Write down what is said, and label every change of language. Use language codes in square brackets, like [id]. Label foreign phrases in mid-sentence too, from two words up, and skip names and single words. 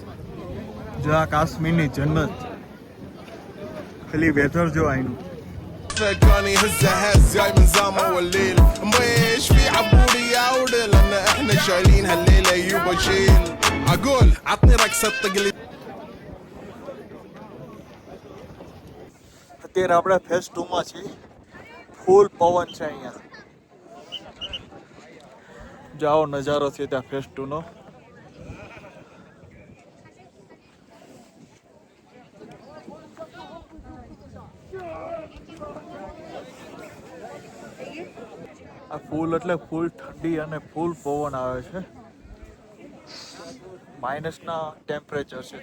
[gu] જો આ કાશ્મીરની જન્નત. ખાલી વેધર જો અહીંનું. [ar] كان يهزها هز جاي من زامه والليل مش في عبوري يا ولد لان احنا شايلين هالليله يبا شيل اقول عطني رقصه تقليد [gu] અત્યારે આપણે ફેઝ 2 માં છીએ ફૂલ પવન છે અહીંયા જાઓ નજારો છે ત્યાં ફેઝ 2 નો આ ફૂલ એટલે ફૂલ ઠંડી અને ફૂલ પવન આવે છે માઇનસના ટેમ્પરેચર છે